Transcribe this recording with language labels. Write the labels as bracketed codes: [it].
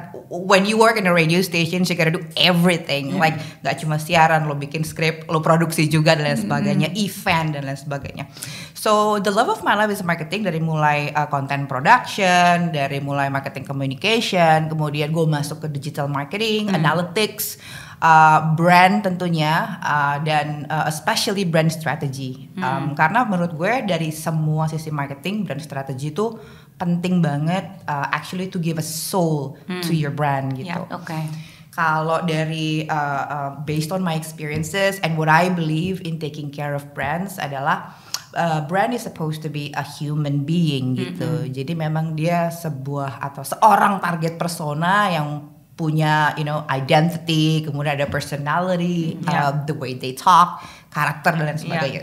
[en] When you work in a radio station, you gotta do everything. [id] Like gak cuma siaran, lo bikin skrip, lo produksi juga dan lain sebagainya, event dan lain sebagainya. [en] So the love of my life is marketing, [id] dari mulai [en] content production, [id] dari mulai [en] marketing communication, [id] kemudian gue masuk ke [en] digital marketing, analytics, brand tentunya, dan especially brand strategy. [id] Karena menurut gue dari semua sisi marketing, brand strategy itu penting banget, [en] actually to give a soul to your brand [id] gitu. Ya, oke. Kalau dari [en] based on my experiences and what I believe in taking care of brands [id] adalah [en] brand is supposed to be a human being [id] gitu. Jadi memang dia sebuah atau seorang target persona yang punya identity, kemudian ada personality, [en] the way they talk, [id] karakter dan lain sebagainya.